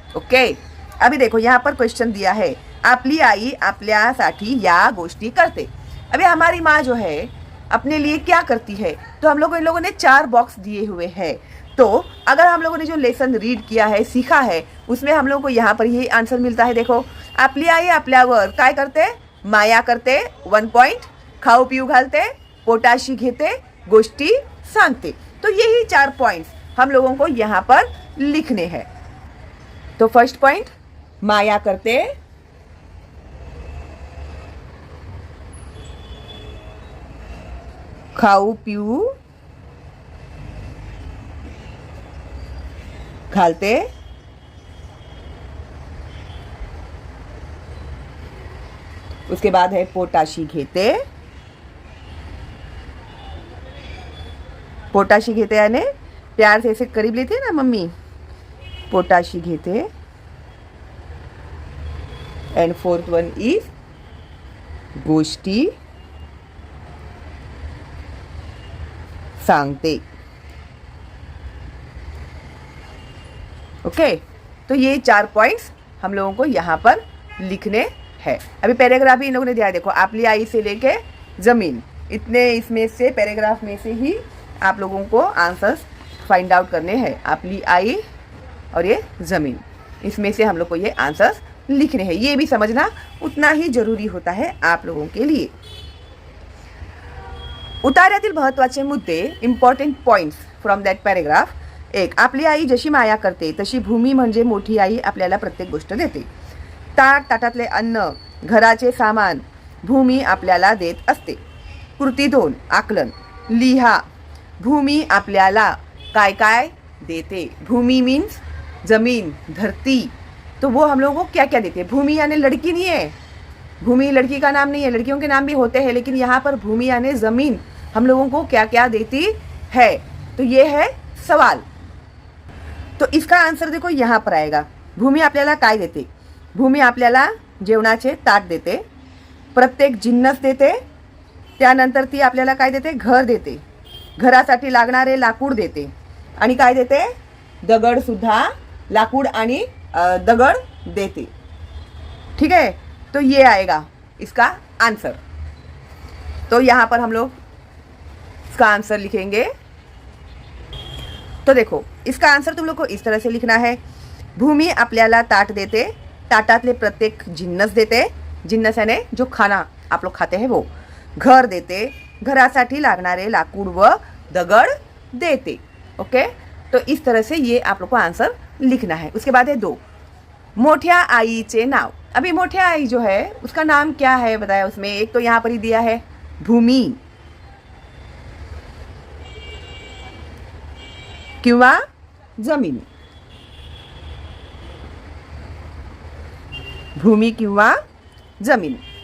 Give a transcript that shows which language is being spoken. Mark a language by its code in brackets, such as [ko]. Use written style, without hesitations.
[hi] Okay, अभी देखो यहाँ पर क्वेश्चन दिया है, [mr] आपली आई आपल्यासाठी या गोष्टी करते. [hi] अभी हमारी माँ जो है अपने लिए क्या करती है, तो हम लोगों ने 4 बॉक्स दिए हुए हैं. तो अगर हम लोगों ने जो लेसन रीड किया है, सीखा है, उसमें हम लोगों को यहाँ पर यही आंसर मिलता है. [mr] देखो, आपली आई आपल्यावर काय करते? माया करते. 1 पॉइंट. खाऊ पिऊ घालते, पोटाशी घेते, गोष्टी सांगते. [hi] तो यही 4 पॉइंट्स हम लोगों को यहाँ पर लिखने हैं. तो फर्स्ट पॉइंट, [mr] माया करते, खाऊ पिऊ घालते, [hi] उसके बाद है पोटाशी घेते. पोटाशी घेते यानी प्यार से ऐसे करीब लेते ना मम्मी, पोटाशी घेते. [en] and fourth one is [mr] गोष्टी सांगते. [hi] ओके, तो ये 4 पॉइंट्स हम लोगों को यहाँ पर लिखने हैं. अभी पैराग्राफ ही इन लोगों ने दिया है. देखो, आपली आई से लेके ज़मीन, इतने इसमें से पैराग्राफ में से ही आप लोगों को आंसर्स फाइंड आउट करने हैं. आपली आई और ये ज़मीन, इसमें से हम लोग को ये आंसर्स लिखने हैं. ये भी समझना उतना ही जरूरी होता है आप लोगों के लिए. [mr] उतार्यातील महत्त्वाचे मुद्दे, [en] Important points from that paragraph. 1. [mr] आपली आई जशी माया करते तशी भूमी म्हणजे मोठी आई आपल्याला प्रत्येक गोष्ट देते. ताटातले अन्न, घराचे सामान भूमी आपल्याला देत असते. कृती 2. आकलन. लिहा, भूमी आपल्याला काय काय देते. [hi] भूमी मीन्स जमीन, धरती. तो वो हम लोगों को क्या क्या देते हैं. भूमि यानी लड़की नहीं है, भूमि लड़की का नाम नहीं है, लड़कियों के नाम भी होते हैं, लेकिन यहाँ पर भूमि यानी जमीन हम लोगों को क्या क्या देती है. तो ये है सवाल. तो इसका आन्सर देखो यहाँ पर आएगा. [mr] भूमी आपल्याला काय देते. भूमी आपल्याला जेवणाचे ताट देते, प्रत्येक जिन्नस देते, त्यानंतर ती आपल्याला काय देते, घर देते, घरासाठी लागणारे लाकूड देते, आणि काय देते, दगड सुद्धा, लाकूड आणि दगड देते. [hi] ठीक है, तो ये आएगा इसका आंसर. तो यहाँ पर हम लोग इसका आंसर लिखेंगे. तो देखो, इसका आंसर तुम लोग को इस तरह से लिखना है. [mr] भूमी आपल्याला ताट देते, ताटातले प्रत्येक जिन्नस देते, [hi] जिन्नस यानी जो खाना आप लोग खाते हैं वो, [mr] घर देते, घरासाठी लागणारे लाकूड व दगड देते. [hi] ओके, तो इस तरह से ये आप लोग को आंसर लिखना है. उसके बाद है 2. [mr] मोठ्या आईचे नाव. [hi] अभी मोठ्या आई जो है उसका नाम क्या है बताया उसमें. एक तो यहाँ पर ही दिया है भूमी किंवा जमीन, भूमि किंवा जमीन.